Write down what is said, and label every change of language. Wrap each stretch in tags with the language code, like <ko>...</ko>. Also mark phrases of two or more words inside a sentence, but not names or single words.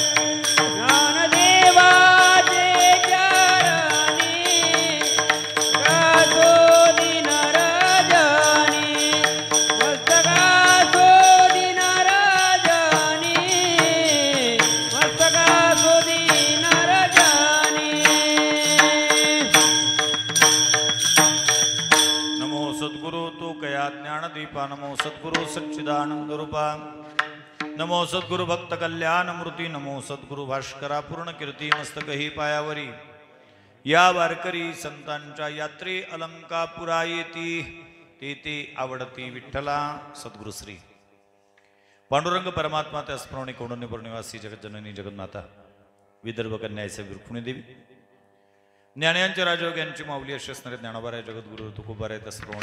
<mr>ज्ञानदेवाचे चरणी असो दिन रजनी मस्तक असो दिन रजनी मस्तक असो दिन रजनी नमो सद्गुरु तू कया ज्ञानदीपा नमो सद्गुरु सच्चिदानंद रूपा नमो सद्गुरु भक्त कल्याण मूर्ती नमो सद्गुरु भास्करा पूर्ण कीर्ती मस्तक ही पायावरी या वारकरी संतांच्या यात्रे अलंकापुरा येती ते आवडती विठ्ठला सद्गुरु श्री पांडुरंग परमात्मा त्याचप्रमाणे कौंडण्यपूर निवासी जगज्जननी जगन्नाथा विदर्भ कन्याय सद्गुरु पुण्यदेवी ज्ञानांच्या राजयोग यांची माऊली अशी असणारे ज्ञानोबाराय जगद्गुरु तुकोबाराय तसप्रमाणे</mr>